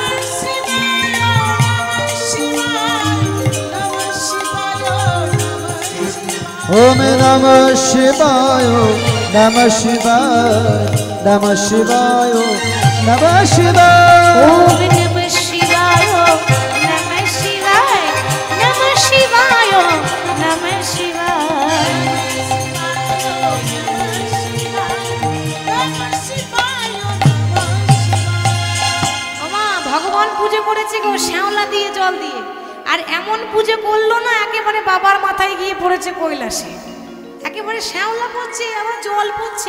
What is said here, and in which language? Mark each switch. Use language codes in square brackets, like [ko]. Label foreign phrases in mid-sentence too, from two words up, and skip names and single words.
[sa] ওম নমঃ শিবায়, নমঃ শিবায়, নমঃ শিবায়, নমঃ শিবায়। ওম নমঃ শিবায়, নমঃ শিবায়, নমঃ শিবায়, নমঃ শিবায়। [bn] ওমা, ভগবান পুজো করেছে গো শ্যাওলা দিয়ে, জল দিয়ে। আর এমন পুজো করলো না, একেবারে বাবার মাথায় গিয়ে পড়েছে কৈলাসে। একেবারে শ্যাওলা পড়ছে, আবার জল পড়ছে।